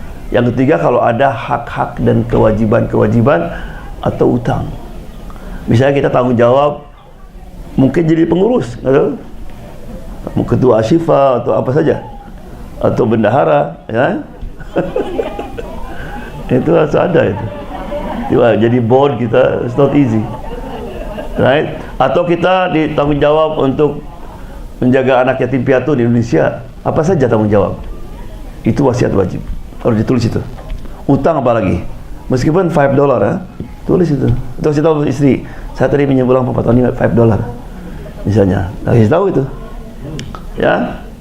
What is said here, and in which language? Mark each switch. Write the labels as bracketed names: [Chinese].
[Indonesian] Yang ketiga, kalau ada hak-hak dan kewajiban atau utang. Misalnya kita tanggung jawab, mungkin jadi pengurus, atau ketua asyifa atau apa saja, atau bendahara, ya. Itu harus ada itu. Jadi board kita, [English] it's not easy, right? [Indonesian] Atau kita ditanggung jawab untuk menjaga anak yatim piatu di Indonesia, apa saja tanggung jawab. Itu wasiat wajib, harus ditulis itu. Utang apalagi, meskipun $5 ya, tulis itu. Terus kita tahu istri, saya tadi pinjam uang Pak Tony $5 misalnya, kasih tahu itu, ya.